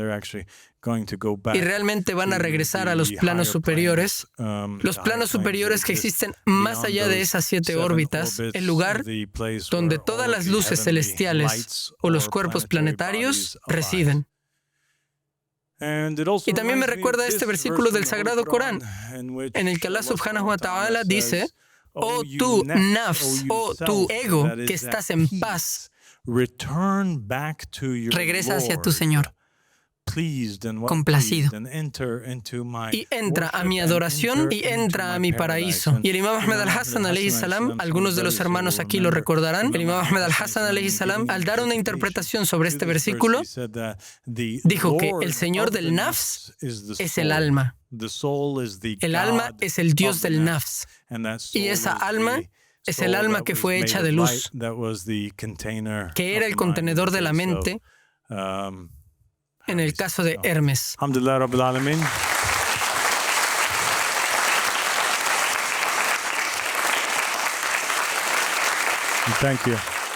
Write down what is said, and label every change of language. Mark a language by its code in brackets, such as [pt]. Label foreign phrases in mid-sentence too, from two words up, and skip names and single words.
[es] Y realmente van a regresar a los planos superiores que existen más allá de esas 7 órbitas, el lugar donde todas las luces celestiales o los cuerpos planetarios residen. Y también me recuerda este versículo del Sagrado Corán, en el que Allah [ar] سبحانه وتعالى [es] dice: oh tú nafs, oh tu ego que estás en paz, regresa hacia tu Señor, complacido, y entra a mi adoración y entra a mi paraíso. Y el Imam Ahmed al-Hassan [ar] عليه السلام, [es] algunos de los hermanos aquí lo recordarán, el Imam Ahmed al-Hassan [ar] عليه السلام, [es] al dar una interpretación sobre este versículo, dijo que el Señor del Nafs es el alma. El alma es el Dios del Nafs. Y esa alma es el alma que fue hecha de luz, que era el contenedor de la mente en el caso de Hermes. [ar] الحمد لله رب العالمين. [en] Thank you.